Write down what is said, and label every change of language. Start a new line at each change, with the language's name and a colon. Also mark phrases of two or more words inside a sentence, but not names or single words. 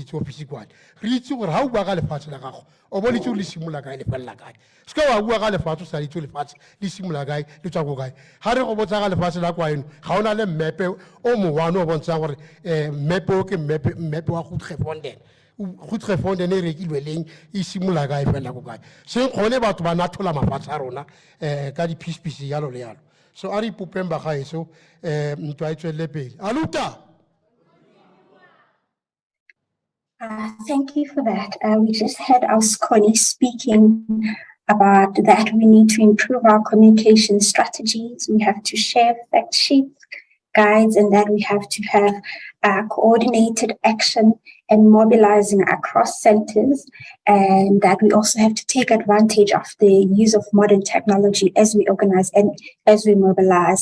Tswana: ditse office kwane re itse gore ga o bua ka lefatshe la gago o bo le itse le simolola kae le felela kae se ke wa bua ka lefatshe o sa itse lefatshe le simolola kae le tswa ko kae ga re go botsa ka lefatshe la kwaeno ga o na le mmepe o mowane o bontshang gore mmepe o ke mmepe wa Goedgevonden Goedgevonden e rekilwe leng e simolola kae felela ko kae seng gone batho ba nathola mafatshe a rona ka di-piece yalo le yalo so a re ipopeng bagaetso ntwa e tswelele pele aluta.
English: Thank you for that. We just had our Sconi speaking about that we need to improve our communication strategies. We have to share fact sheets, guides, and that we have to have coordinated action and mobilizing across centers, and that we also have to take advantage of the use of modern technology as we organize and as we mobilize.